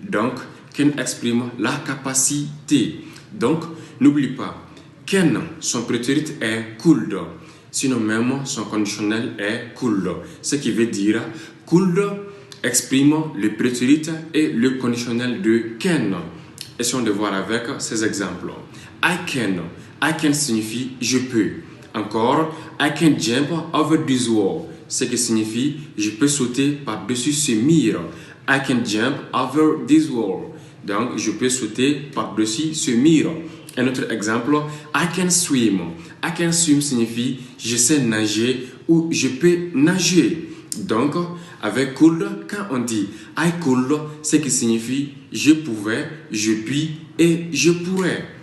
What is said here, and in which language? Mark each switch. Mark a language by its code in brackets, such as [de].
[fr] Donc, ken exprime la capacité. Donc, n'oublie pas, ken, son prétérit est could. Sinon même, son conditionnel est could. Ce qui veut dire could exprime le prétérit et le conditionnel de ken. Essayons de voir avec ces exemples. [en] I can [fr] signifie je peux. [en] Encore, I can jump over this wall. [fr] Ce qui signifie je peux sauter par-dessus ce mur. [en] I can jump over this wall. [fr] Donc, je peux sauter par-dessus ce mur. Un autre exemple, [en] I can swim. I can swim [fr] signifie je sais nager ou je peux nager. Donc, avec could, quand on dit [en] I could, [fr] ce qui signifie je pouvais, je puis et je pourrais.